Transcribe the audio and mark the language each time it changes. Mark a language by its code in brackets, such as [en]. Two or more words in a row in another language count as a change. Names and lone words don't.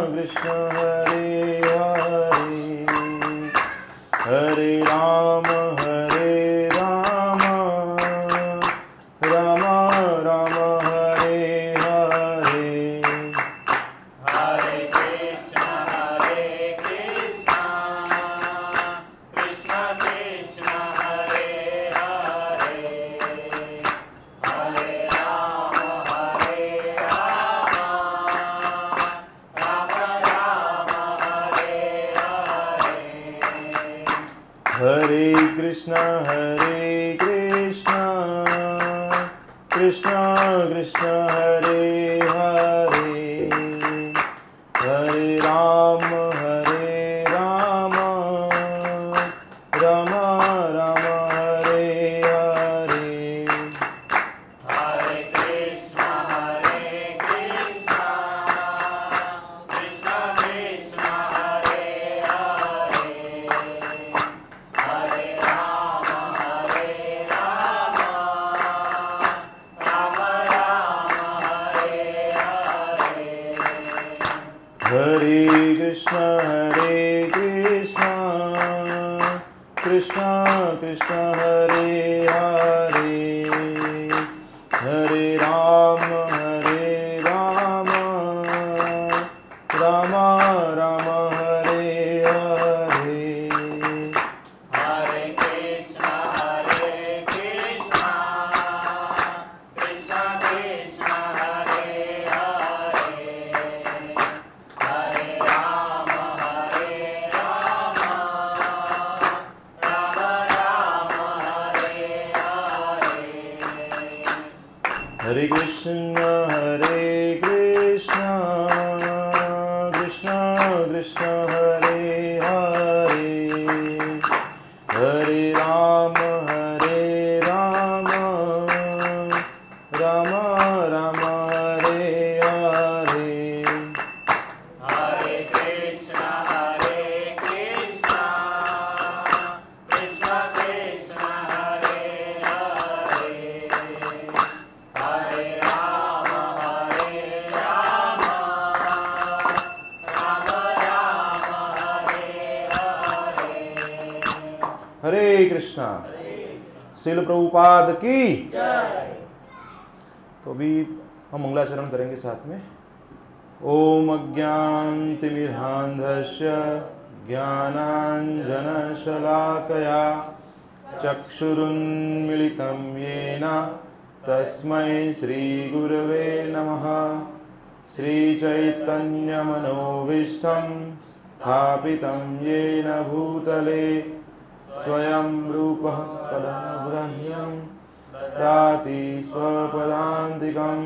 [sa] कृष्ण हरे हरे हरे राम राम राम हरे हरे Hare Krishna, Krishna Krishna, Hare Hare, Hare Rama, Rama Rama, Hare Hare. हरे कृष्ण कृष्ण कृष्ण हरे हरे हरे राम राम राम हरे हरे Hare Krishna, Krishna Krishna, Hare Hare, Hare Rama, Rama Hare Hare. हरे कृष्ण कृष्ण कृष्ण हरे हरे हरे राम राम राम हरे हरे Hare Krishna, Krishna Krishna Krishna, Hare Hare, Hare Rama, Rama Hare Hare. हरे कृष्ण कृष्ण कृष्ण हरे हरे हरे राम राम राम हरे हरे Hare Krishna, Krishna Krishna Krishna, Hare Hare, Hare Rama, Rama Hare Hare. [hi] हरे कृष्णा। श्रील प्रभुपाद की। तो अभी हम मंगलाचरण करेंगे साथ में। [sa] ओम अज्ञानतिमिरान्धस्य ज्ञानाञ्जनशलाकया चक्षुरुन्मिलितं येन तस्मै श्रीगुरवे नमः। श्रीचैतन्यमनोभीष्टं स्थापितं येन भूतले स्वयं रूपः कदा बुधाह्यं ददाति स्वपदान्तिकम्।